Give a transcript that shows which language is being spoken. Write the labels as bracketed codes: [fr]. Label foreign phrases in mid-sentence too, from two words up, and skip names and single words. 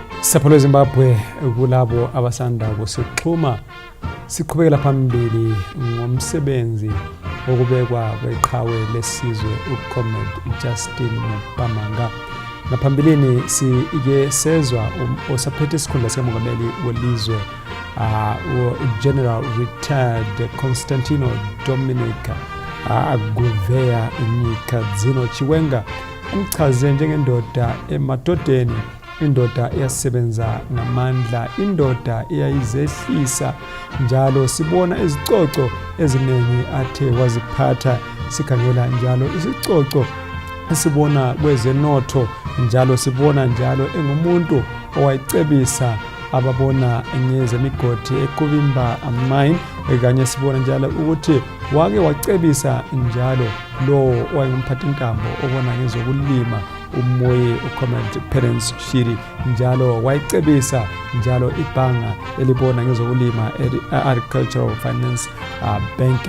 [nd] Sapho Zimbabwe kulabo abasanda kusixhuma siqhubekela phambili ngomsebenzi wokubekwa kweqhawe lesizwe uComrade Justin Mupamhanga. Ngaphambilini sike sezwa osaphethe isikhundla sikamongameli welizwe General Retired Constantino Dominic Aguvea Nyika Dzino Chiwenga amchaze njengendoda emadodeni, indoda eyasebenza ngamandla, indoda eyayizehlisa njalo. Sibona izicoco eziningi athe waziphatha, sikhangela njalo isicoco sibona kwezenotho njalo, sibona njalo engumuntu owayicebisa ababona ngezemigodi ekubimba amine, kanye sibona njalo ukuthi wake wacebisa njalo lo wayengumphathintambo obona ngezokulima umoye uComrade Parents Shiri, njalo wayicebisa njalo ibhanga elibona ngezokulima Agricultural Finance Bank.